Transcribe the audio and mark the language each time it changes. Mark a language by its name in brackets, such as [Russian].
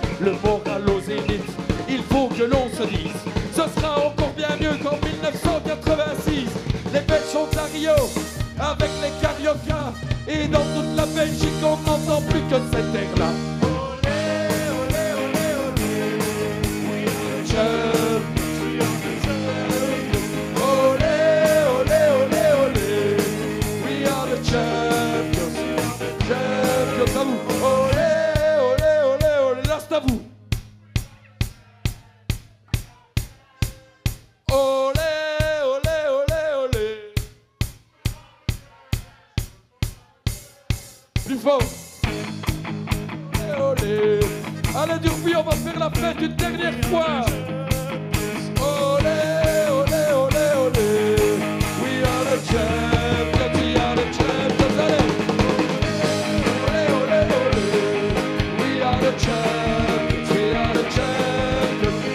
[French] Le moral au zénith, il faut que l'on se dise, ce sera encore bien mieux qu'en 1986. Les Belges sont à Rio avec les cariocas. Et dans toute la Belgique, on n'entend plus que cet air-là. Olé, olé, olé, olé. [English] We are the champions, we are the champions. Olé, olé, olé, olé. We are the champions, champions. [French] À vous. Olé, olé, olé, olé. Là, c'est à vous. Olé, olé, olé, olé. Plus fort. Olé. Allez Durbuy, on va faire la fête une dernière fois. Olé, olé, olé, olé. [English] We are the champions, we are the champions. [French] Allez. [English] Olé, olé, olé. We are the champions, we are the champions.